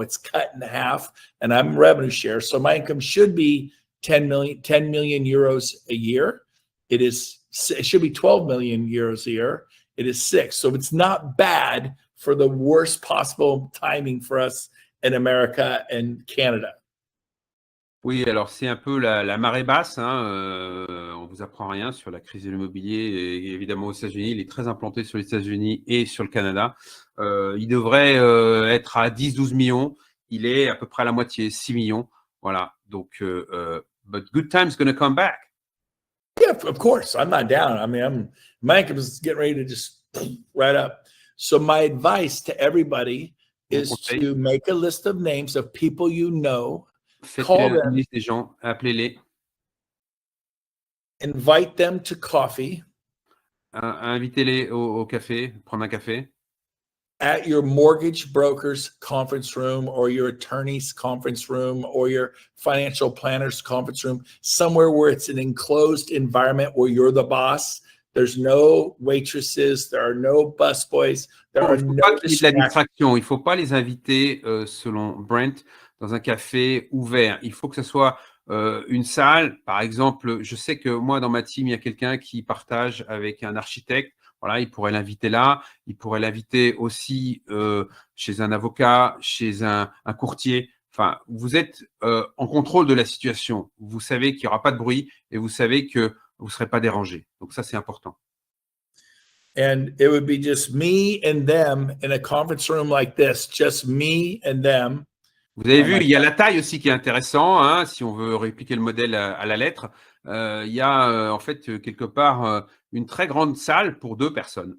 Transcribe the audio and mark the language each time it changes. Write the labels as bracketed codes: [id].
[en] It's cut in half, and I'm revenue share. So my income should be 10 million euros a year. It should be 12 million euros a year. It is 6. So it's not bad for the worst possible timing for us in America and Canada. [fr] Oui, alors c'est un peu la marée basse. On vous apprend rien sur la crise de l'immobilier. Et évidemment, aux États-Unis, il est très implanté sur les États-Unis et sur le Canada. Il devrait être à 10-12 millions. Il est à peu près à la moitié, 6 millions. Voilà. [en] Donc, but good time's going to come back. Yeah, of course. I'm not down. I mean, my income is getting ready to just right up. So my advice to everybody is to make a list of names of people you know. Call them. [fr] Liste des gens, appelez-les. [en] Invite them to coffee. [fr] Invitez-les au café, prendre un café. [en] At your mortgage broker's conference room or your attorney's conference room or your financial planner's conference room, somewhere where it's an enclosed environment where you're the boss. There's no waitresses, there are no busboys, there are no distractions. [fr] Il ne faut pas les inviter, selon Brent, dans un café ouvert. Il faut que ce soit une salle. Par exemple, je sais que moi, dans ma team, il y a quelqu'un qui partage avec un architecte. Voilà, il pourrait l'inviter là. Il pourrait l'inviter aussi chez un avocat, chez un courtier. Enfin, vous êtes en contrôle de la situation. Vous savez qu'il n'y aura pas de bruit et vous savez que vous ne serez pas dérangé. Donc ça, c'est important. [en] And it would be just me and them in a conference room like this. Just me and them. [fr] Vous avez vu, il y a la taille aussi qui est intéressant, hein, si on veut répliquer le modèle à la lettre. Il y a en fait quelque part une très grande salle pour 2 personnes.